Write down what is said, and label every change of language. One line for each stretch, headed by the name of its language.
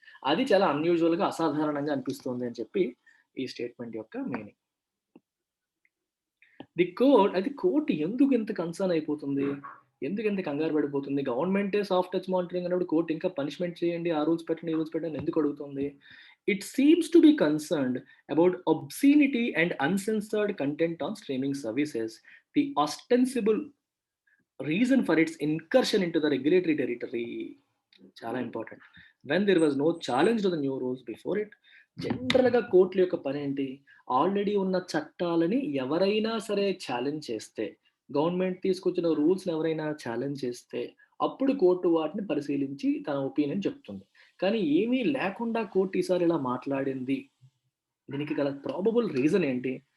Telugu: అది చాలా అన్యూజువల్గా, అసాధారణంగా అనిపిస్తుంది అని చెప్పి ఈ స్టేట్మెంట్ యొక్క మీనింగ్. కోర్టు ఎందుకు ఎంత కన్సర్న్ అయిపోతుంది, ఎందుకు ఎంత కంగారు పడిపోతుంది? గవర్నమెంటే సాఫ్ట్ టచ్ మానిటరింగ్ అన్నప్పుడు కోర్టు ఇంకా పనిష్మెంట్ చేయండి, ఆ రూల్స్ పెట్టండి, ఈ రూల్స్ పెట్టండి ఎందుకు అడుగుతుంది?
English: It seems to be concerned about obscenity and uncensored content on streaming services, the ostensible reason for its incursion into the regulatory territory.
Telugu: చాలా important.
English: When there was no challenge to the new rules before it,
Telugu: జనరల్గా కోర్టుల యొక్క పని ఏంటి? Already ఉన్న చట్టాలని ఎవరైనా సరే ఛాలెంజ్ చేస్తే, గవర్నమెంట్ తీసుకొచ్చిన రూల్స్ని ఎవరైనా ఛాలెంజ్ చేస్తే అప్పుడు కోర్టు వాటిని పరిశీలించి తన ఒపీనియన్ చెప్తుంది. కానీ ఏమీ లేకుండా కోర్టు ఈసారి ఇలా మాట్లాడింది, దీనికి గల ప్రాబబుల్ రీజన్ ఏంటి?